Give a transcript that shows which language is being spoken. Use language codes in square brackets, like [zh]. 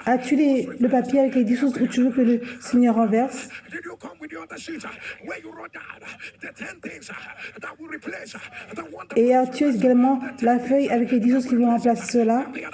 [fr] As-tu le papier avec les 10 choses où tu veux que le Seigneur renverse? [en] Did you come with the other sheet where you wrote down the 10 things that will replace the one? [fr] Et as-tu également la feuille avec les 10 choses qui vont remplacer cela?